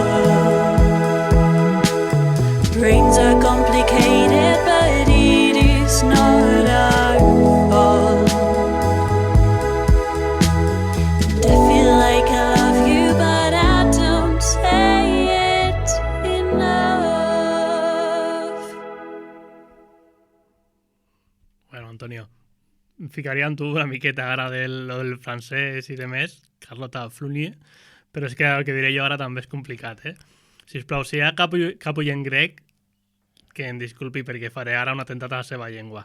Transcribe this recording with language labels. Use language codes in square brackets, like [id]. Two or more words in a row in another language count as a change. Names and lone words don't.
[en] Brains are complicated, but it is not our fault. And I feel like I love you, but I don't say it enough. [ca] Bueno, Antonio, em ficaria amb tu una miqueta ara del francès i de més, Carlota Flauny, però és que el que diré jo ara també és complicat, eh? Sisplau, si hi ha cap oient grec, que em disculpi perquè faré ara un atemptat a la seva llengua.